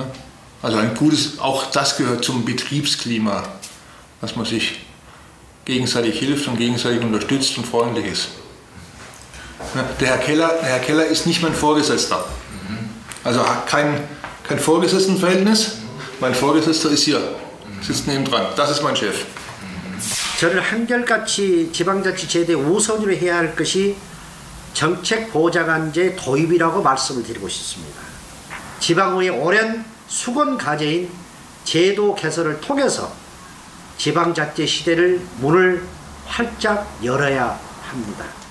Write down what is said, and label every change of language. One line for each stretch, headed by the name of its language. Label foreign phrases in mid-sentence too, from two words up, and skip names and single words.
German: Also ein gutes, auch das gehört zum Betriebsklima, dass man sich gegenseitig hilft und gegenseitig unterstützt und freundlich ist. Ja? Der Herr Keller ist nicht mein Vorgesetzter. Also hat kein Vorgesetztenverhältnis. Mein Vorgesetzter ist hier, sitzt nebendran. Das ist mein Chef.
Korean: 저는 한결같이 지방자치 제도에 우선으로 해야 할 것이 정책보장안제 도입이라고 말씀을 드리고 싶습니다. 지방의 오랜 수건 과제인 제도 개선을 통해서 지방자치 시대를 문을 활짝 열어야 합니다.